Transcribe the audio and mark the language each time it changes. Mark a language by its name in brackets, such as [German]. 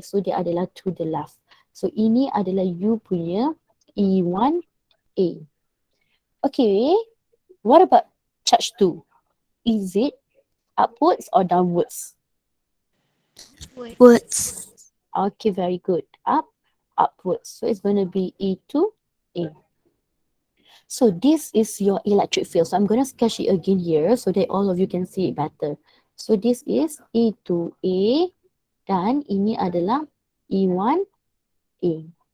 [Malay] So dia adalah [English] to the left. [Malay] So ini adalah you punya E1A. [English] Okay, what about charge 2? Is it upwards or downwards? Words. Okay, very good. Upwards. So it's going to be E2A. So this is your electric field. So I'm going to sketch it again here so that all of you can see it better. So this is E2A [Malay] dan ini adalah [English] E1A.